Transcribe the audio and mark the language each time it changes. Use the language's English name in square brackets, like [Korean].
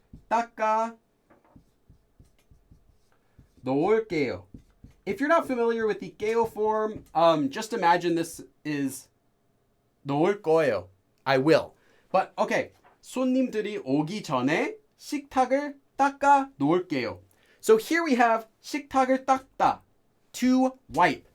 [Korean] 닦아 놓을게요. [English] If you're not familiar with the 게요 form, just imagine this is [Korean] 놓을 거예요. [English] I will. But okay, [Korean] 손님들이 오기 전에 식탁을 닦아 놓을게요. [English] So here we have [Korean] 식탁을 닦다, [English] to wipe.